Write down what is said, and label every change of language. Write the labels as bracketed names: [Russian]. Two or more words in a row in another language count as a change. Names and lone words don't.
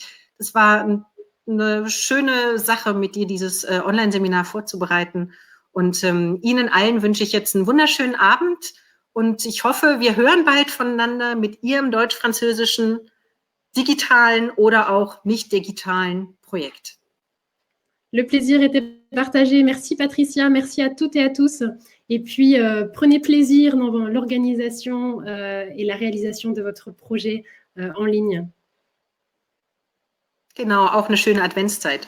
[German] Das war eine schöne Sache, mit dir dieses Online-Seminar vorzubereiten. Und Ihnen allen wünsche ich jetzt einen wunderschönen Abend. Und ich hoffe, wir hören bald voneinander mit Ihrem deutsch-französischen digitalen oder auch nicht digitalen Projekt. [French] Le plaisir était partagé. Merci Patricia, merci à toutes et à tous. Et puis, prenez plaisir dans l'organisation et la réalisation de votre projet en ligne. [German] Genau, auch eine schöne Adventszeit.